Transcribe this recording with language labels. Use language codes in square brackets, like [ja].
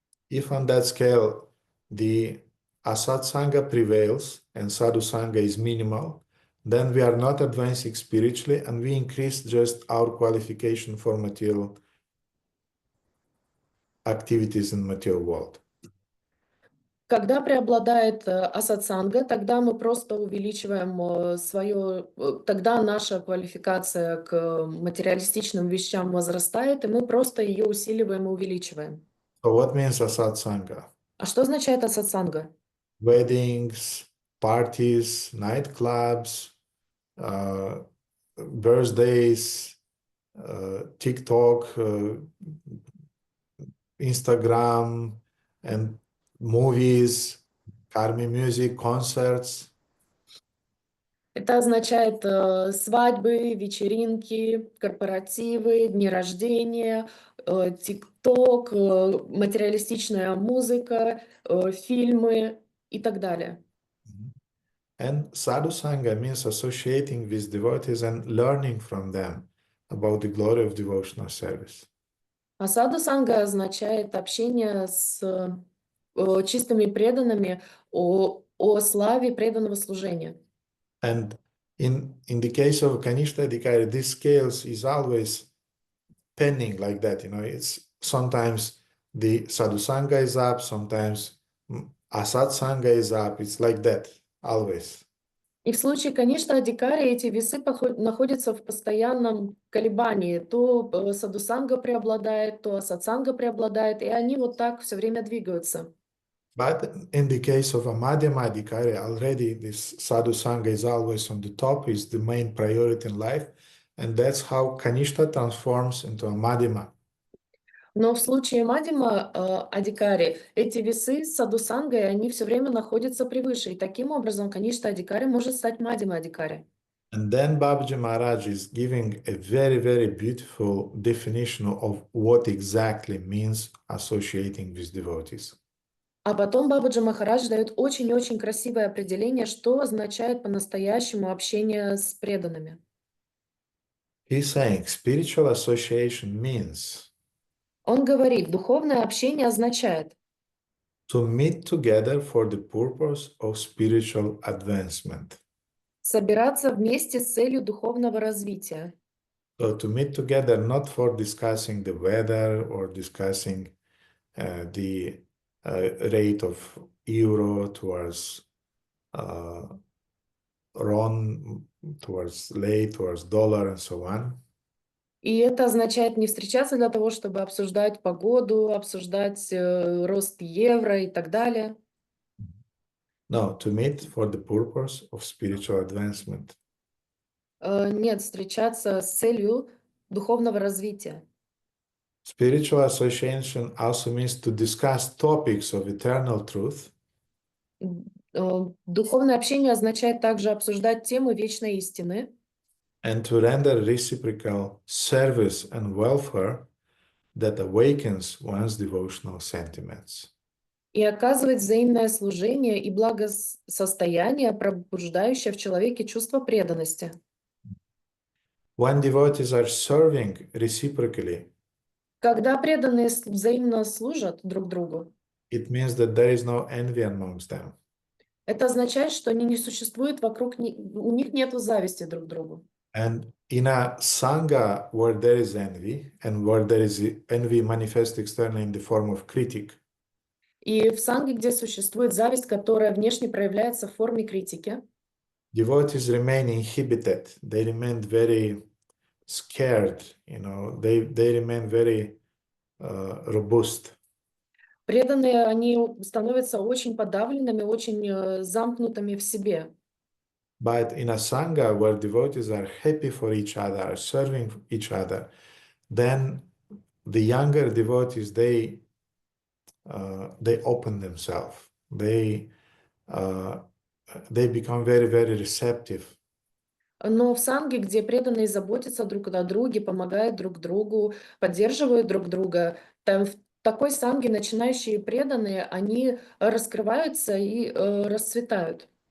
[en] If on that scale the Asat Sangha prevails and Sadhu Sangha is minimal, then we are not advancing spiritually and we increase just our qualification for material activities in material world. [ru] Когда преобладает асатсанга, тогда мы просто увеличиваем тогда наша квалификация к материалистичным вещам возрастает, и мы просто ее усиливаем и увеличиваем. [en] So what means Asat Sangha? [ru] А что означает асатсанга? [en] Weddings, parties, nightclubs, birthdays, TikTok, Instagram, and movies, army music, concerts. [ru] Это означает свадьбы, вечеринки, корпоративы, дни рождения, ТикТок, материалистичная музыка, фильмы и так далее. [en] And sadhu sangha means associating with devotees and learning from them about the glory of devotional service. [ru] А саду санга означает общение с чистыми преданными о славе преданного служения. [en] And in the case of Kanishta Adhikari, this scales is always penning like that. It's sometimes the sadhu sangha is up, sometimes asat sangha is up. It's like that always. [ru] И в случае, конечно, Адикари эти весы находятся в постоянном колебании. То садхусанга преобладает, то асатсанга преобладает, и они вот так все время двигаются. [en] But in the case of a Madhyama Adhikari, already this sadhu sangha is always on the top, is the main priority in life, and that's how Kanishta transforms into a Madhyama. [ru] Но в случае Мадьяма Адикари эти весы с садхусангой, они все время находятся превыше. И таким образом, конечно, Адикари может стать Мадьяма Адикари. [en] And then Babaji Maharaj is giving a very, very beautiful definition of what exactly means associating with devotees. [ru] А потом Бабаджи Махарадж дает очень-очень красивое определение, что означает по-настоящему общение с преданными. [en] He's saying spiritual association means [ru] Он говорит, духовное общение означает [en] to meet together for the purpose of spiritual advancement. [ru] собираться вместе с целью духовного развития. [en] So to meet together not for discussing the weather or discussing the rate of euro towards RON, towards lei, towards dollar, and so on. [ru] И это означает не встречаться для того, чтобы обсуждать погоду, обсуждать рост евро и так далее. [en] No, to meet for the purpose of spiritual advancement. [ru] Нет, встречаться с целью духовного развития. [en] Spiritual association also means to discuss topics of eternal truth. [ru] Духовное общение означает также обсуждать темы вечной истины. [en] And to render reciprocal service and welfare that awakens one's devotional sentiments. [ru] И оказывать взаимное служение и благосостояние, пробуждающее в человеке чувство преданности. [en] When devotees are serving reciprocally, [ru] Когда преданные взаимно служат друг другу, [en] it means that there is no envy amongst them. [ru] это означает, что они не существуют вокруг, у них нет зависти друг к другу. [en] And in a sangha where there is envy, and where there is envy manifest externally in the form of critic, [ru] И в санге, где существует зависть, которая внешне проявляется в форме критики, [en] devotees remain inhibited. They remain very scared, they remain very robust. [ru] преданные, они становятся очень подавленными, очень замкнутыми в себе. [en] But in a sangha where devotees are happy for each other, are serving each other, then the younger devotees, they open themselves. They become very, very receptive. [ru] Но в санге, где преданные заботятся друг о друге, помогают друг другу, поддерживают друг друга, там в такой санге начинающие преданные, они раскрываются и расцветают.